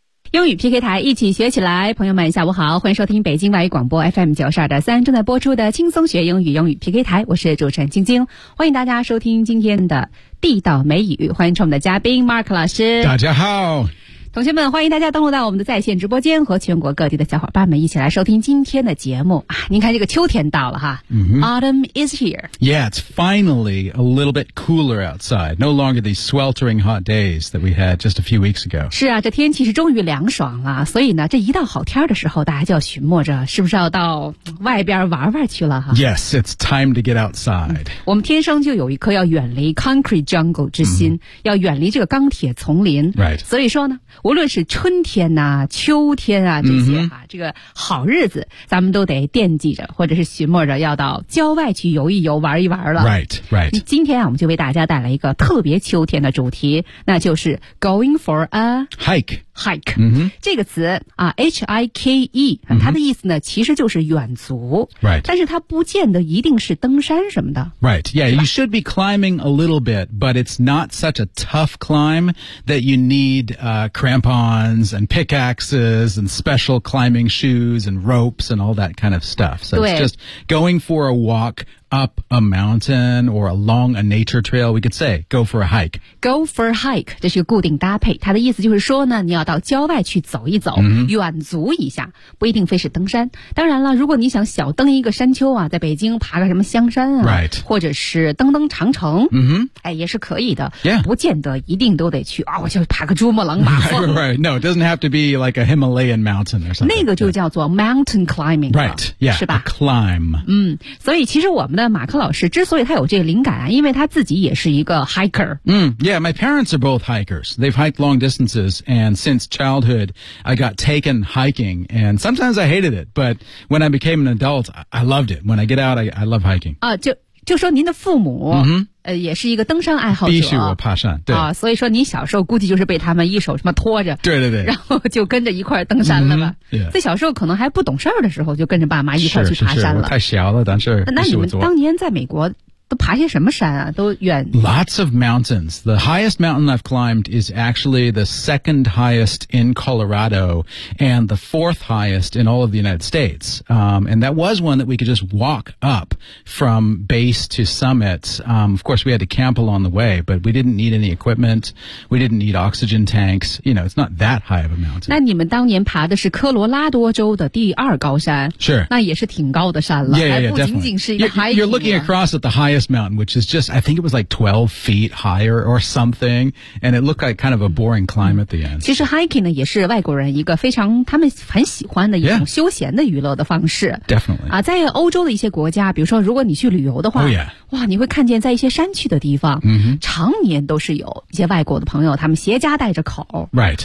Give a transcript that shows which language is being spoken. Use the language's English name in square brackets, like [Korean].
[Chinese] 英语 PK 台，一起学起来。朋友们下午好，欢迎收听北京外语广播 FM92.3 正在播出的轻松学英语英语 PK 台，我是主持人晶晶，欢迎大家收听今天的地道美语，欢迎我们的嘉宾 Mark 老师。大家好，同学们，欢迎大家登录到我们的在线直播间，和全国各地的小伙伴们一起来收听今天的节目啊！您看这个秋天到了哈、 mm-hmm. [English] Autumn is here. Yeah, it's finally a little bit cooler outside. No longer these sweltering hot days that we had just a few weeks ago. [Chinese] 是啊，这天气是终于凉爽了，所以呢这一到好天的时候，大家就要寻摸着是不是要到外边玩玩去了哈。 [English] Yes, it's time to get outside. [Chinese] 我们天生就有一颗要远离 [English] concrete jungle [Chinese] 之心、mm-hmm. 要远离这个钢铁丛林。 [English] Right. [Chinese] 所以说呢无论是春天啊秋天啊这些啊、mm-hmm. 这个好日子咱们都得惦记着或者是寻摸着要到郊外去游一游玩一玩了。 [English] Right, right. [Chinese] 今天啊我们就为大家带来一个特别秋天的主题，那就是 [English] going for a hike. Hike、 mm-hmm. [Chinese] 这个词啊 ,H-I-K-E,、mm-hmm. 它的意思呢其实就是远足。 [English] Right. [Chinese] 但是它不见得一定是登山什么的。 [English] Right, yeah, you should be climbing a little bit, but it's not such a tough climb that you need、crampons and pickaxes and special climbing shoes and ropes and all that kind of stuff. So it's just going for a walk up a mountain or along a nature trail, we could say, go for a hike. Go for a hike, [Chinese] 这是个固定搭配。它的意思就是说呢你要到郊外去走一走、 mm-hmm. 远足一下，不一定非是登山。当然了，如果你想小登一个山丘啊，在北京爬个什么香山啊、 [English] right. [Chinese] 或者是登登长城、 mm-hmm. 哎、也是可以的、 [English] yeah. [Chinese] 不见得一定都得去啊、哦，我就爬个珠穆朗玛峰。 [English] right, right, No, it doesn't have to be like a Himalayan mountain or something. [Chinese] 那个就叫做 [English] mountain climbing. Right, yeah, [Chinese] 是吧 [English] a climb. [Chinese] 嗯，所以其实我们马克老师之所以他有这个灵感啊，因为他自己也是一个 hiker。 [English] Yeah, my parents are both hikers. They've hiked long distances, and since childhood, I got taken hiking, and sometimes I hated it. But when I became an adult, I loved it. When I get out, I love hiking. [Chinese] 啊，就说您的父母、 mm-hmm. 也是一个登山爱好者，必须我爬山，对啊，所以说你小时候估计就是被他们一手什么拖着，对对对，然后就跟着一块登山了吧。 [English] Mm-hmm, yeah. [Chinese] 在小时候可能还不懂事儿的时候，就跟着爸妈一块去爬山了。是是是，太小了，但是那你们当年在美国都爬些什么山啊？都远 [English] ？Lots of mountains. The highest mountain I've climbed is actually the second highest in Colorado and the fourth highest in all of the United States. And that was one that we could just walk up from base to summit. Of course, we had to camp along the way, but we didn't need any equipment. We didn't need oxygen tanks. You know, it's not that high of a mountain. [Chinese] 那你们当年爬的是科罗拉多州的第二高山？是。那也是挺高的山了。 [English] Yeah, yeah, yeah, definitely. [Chinese] 还不仅仅是一个 hiking。 [English] You're looking across at the highest mountain, which is just, I think it was like 12 feet higher or something, and it looked like kind of a boring climb at the end. [Chinese] 其实 hiking 呢也是外国人一个非常他们很喜欢的一种休闲的娱乐的方式。 [English] Yeah, definitely. [Chinese] 啊，在欧洲的一些国家，比如说如果你去旅游的话、 [English] oh, yeah. [Chinese] 哇，你会看见在一些山区的地方、 mm-hmm. 常年都是有一些外国的朋友他们携家带着口、 [English] right.